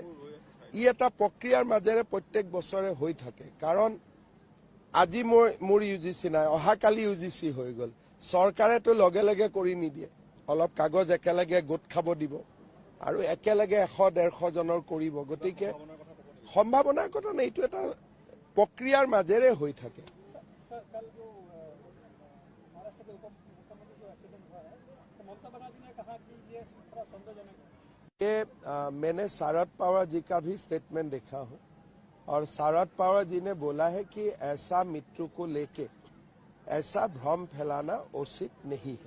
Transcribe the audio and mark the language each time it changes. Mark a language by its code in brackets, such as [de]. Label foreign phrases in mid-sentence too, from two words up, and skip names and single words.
[as] ই এটা প্ৰক্ৰিয়াৰ মাজেৰে প্ৰত্যেক বছৰে হৈ থাকে, কাৰণ আজি মোৰ UGC নাই, অহাকালি UGC হৈ গ'ল। চৰকাৰেতো লগে লগে কৰি নিদিয়ে, অলপ কাগজ একেলগে গোট খাব দিব আৰু একেলগে 100-150 জনৰ কৰিব। গতিকে সম্ভাৱনাৰ কথা নাই, এইটো এটা প্ৰক্ৰিয়াৰ মাজেৰে হৈ থাকে। [hi] मैंने शरद पवार जी का भी स्टेटमेंट देखा हूं और शरद पवार जी ने बोला है कि ऐसा मृत्यु को लेके ऐसा भ्रम फैलाना उचित नहीं है।